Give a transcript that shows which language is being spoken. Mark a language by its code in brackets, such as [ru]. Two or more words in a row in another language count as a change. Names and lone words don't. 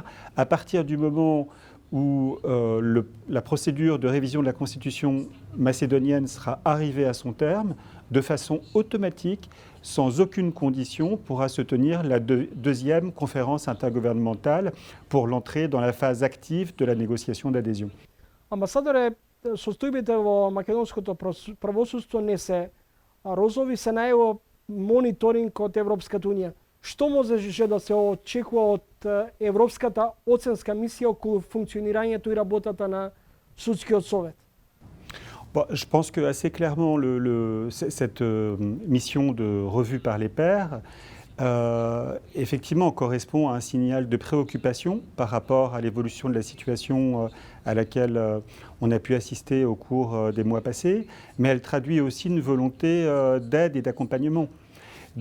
[fr] À partir du moment où la procédure de révision de la Constitution macédonienne sera arrivée à son terme, de façon automatique, sans aucune condition, pourra se tenir la deuxième conférence intergouvernementale pour l'entrée dans la phase active de la négociation d'adhésion. [mk] Амбасадоре, состојбите во македонското правосудство не се розови, се најаво мониторинг од Европската унија. Што може да се очекува од Европската оценска мисија околу функционирањето и работата на Судскиот совет? [fr] Bon, je pense que assez clairement, cette mission de revue par les pairs, effectivement, correspond à un signal de préoccupation par rapport à l'évolution de la situation à laquelle on a pu assister au cours des mois passés, mais elle traduit aussi une volonté d'aide et d'accompagnement.